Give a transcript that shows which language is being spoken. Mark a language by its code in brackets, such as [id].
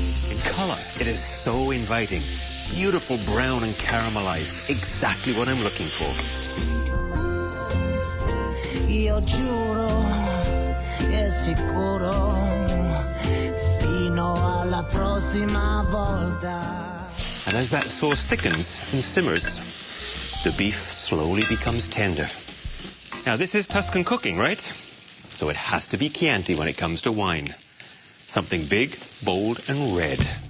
[en] In color, it is so inviting. Beautiful brown and caramelized. Exactly what I'm looking for. [it] Io giuro, è sicuro, fino alla prossima volta. [en] And as that sauce thickens and simmers, the beef slowly becomes tender. Now this is Tuscan cooking, right? So it has to be Chianti when it comes to wine. Something big, bold, and red.